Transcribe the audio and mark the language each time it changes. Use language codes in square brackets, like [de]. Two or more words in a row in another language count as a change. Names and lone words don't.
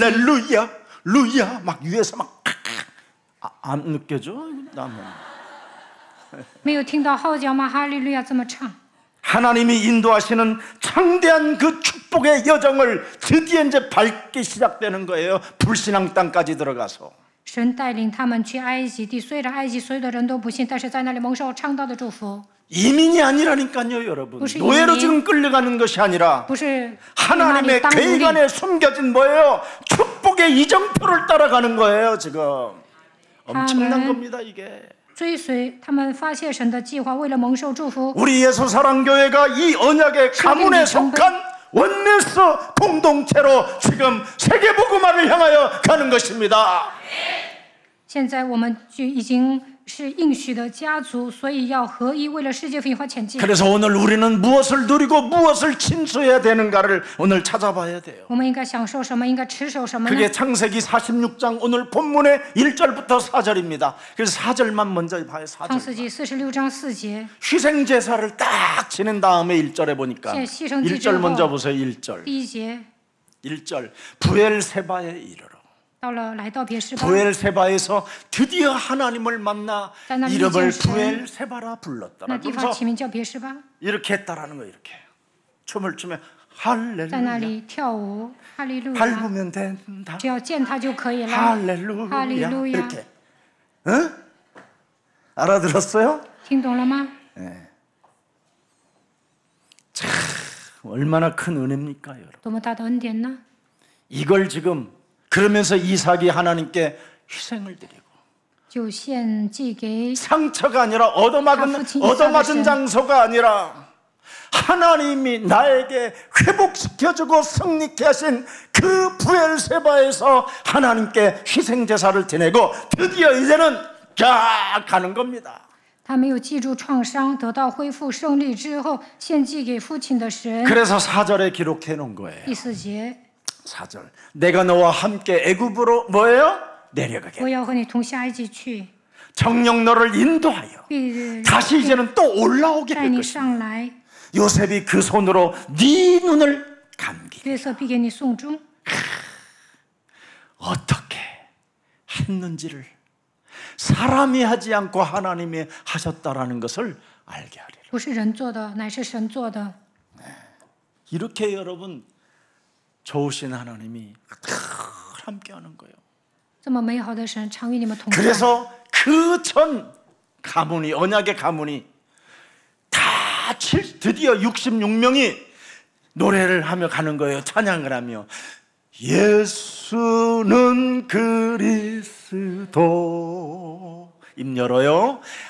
[ko] 할렐루야 루야 막 위에서 막 안 느껴져? 나는 [zh] 没有听到号角吗？哈利路亚这么唱。 [ko] 하나님이 인도하시는 창대한 그 축복의 여정을 드디어 이제 밟기 시작되는 거예요. 불신앙 땅까지 들어가서. [zh] 神带领他们去埃及地，虽然埃及所有的人都不信，但是在那里蒙受창道的祝福。 [ko] 이민이 아니라니까요, 여러분. 무슨 노예로 이민? 지금 끌려가는 것이 아니라 [zh] 不是 [ko] 하나님의 [zh] 当奴 [ko] 계획 [zh] 隶， [ko] 안에 숨겨진 뭐예요? 축복의 이정표를 따라가는 거예요, 지금. 엄청난 겁니다, 이게. [zh] 追随他们发现神的计划，为了蒙受祝福。 [ko] 우리 예수사랑교회가 이 언약의 가문에 속한 원네스 공동체로 지금 세계복음화를 향하여 가는 것입니다. [zh] 现在我们就已经是应许的家族，所以要合一，为了世界福音化前进。 [ko] 그래서 오늘 우리는 무엇을 누리고 무엇을 침수해야 되는가를 오늘 찾아봐야 돼요. [zh] 我们应该享受什么？应该持守什么呢？ [ko] 그게 창세기 46장 오늘 본문의 1절부터 4절입니다. 그래서 4절만 먼저 봐요. 4절. [zh] 创世纪46章4节， [ko] 희생 제사를 딱 지낸 다음에 1절에 보니까 [zh] 献牺牲祭之 [ko] 1절 [zh] 后 [ko] 먼저 보세요. 1절. [zh] 第1节 [ko] 1절. 부엘세바에 이르러. [zh] 到了来到别是巴， [ko] 부엘세바에서 드디어 하나님을 만나 나는 이름을 이제 부엘세바라 [zh] 那 [ko] 불렀더라. [zh] 地方 [ko] 그래서 [zh] 起名叫别是巴， [ko] 이렇게 했다라는 거예요. 이렇게 춤을 추면 [zh] 在那 [ko] 할렐루야 [zh] 里跳舞，哈利路亚， [ko] 밟으면 된다. [zh] 只要见他就可以了。 [ko] 할렐루야 할렐루야. 이렇게. 응? 알아들었어요? [zh] 听懂了吗？ [ko] 얼마나 큰 은혜입니까, 여러분? [zh] 多么大的恩典呢？ [ko] 이걸 지금 그러면서 이삭이 하나님께 희생을 드리고 [zh] 就献祭给 [ko] 상처가 아니라 얻어맞은 이삭을 장소가 아니라 하나님이 나에게 회복시켜주고 승리케 하신 그 부엘세바에서 하나님께 희생 제사를 드리고 드디어 이제는 쫙 가는 겁니다. [zh] 他没有记住创伤，得到恢复胜利之后，献祭给父亲的神。 [ko] 그래서 4절에 기록해 놓은 거예요. [zh] 第4节， [ko] 4절. 내가 너와 함께 애굽으로 뭐예요? 내려가게. [zh] 我要和你同下埃及去， [ko] 정녕 너를 인도하여 [zh] 必 [ko] 다시 이제는 또 올라오게 [zh] 带 [ko] 할 [zh] 你 [ko] 것이다. [zh] 上来。 [ko] 요셉이 그 손으로 네 눈을 감기. [zh] 约瑟必给你送终。 [ko] 어떻게 했는지를 사람이 하지 않고 하나님이 하셨다라는 것을 알게 하리라. [zh] 不是人做的，乃是神做的。 [ko] 이렇게 여러분 좋으신 하나님이 함께하는 거예요. [zh] 这么美好的神常与你们同在。 [ko] 그래서 그 전 가문이 언약의 가문이 다 드디어 66명이 노래를 하며 가는 거예요. 찬양을 하며 예수는 그리스도 입 열어요.